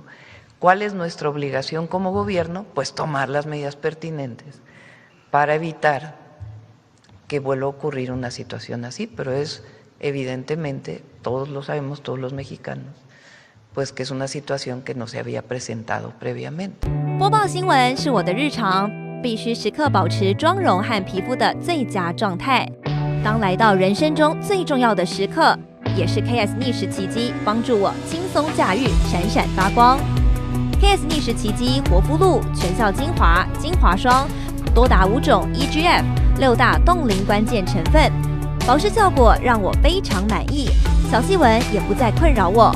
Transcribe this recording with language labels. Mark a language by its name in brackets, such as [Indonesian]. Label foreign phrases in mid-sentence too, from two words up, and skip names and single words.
[Spanish] ¿Cuál es nuestra obligación como gobierno? Pues tomar las medidas pertinentes para evitar que vuelva a ocurrir una situación así, pero es evidentemente, todos lo sabemos, todos los mexicanos, pues que es una situación que no se había presentado previamente. [Chinese] 播报新闻是我的日常，必须时刻保持妆容和皮肤的最佳状态。当来到人生中最重要的时刻，也是 KS 逆时奇迹帮助我轻松驾驭，闪闪发光。KS 逆时奇迹活肤露全效精华、精华霜，多达5种 EGF 6大冻龄关键成分，保湿效果让我非常满意，小细纹也不再困扰我。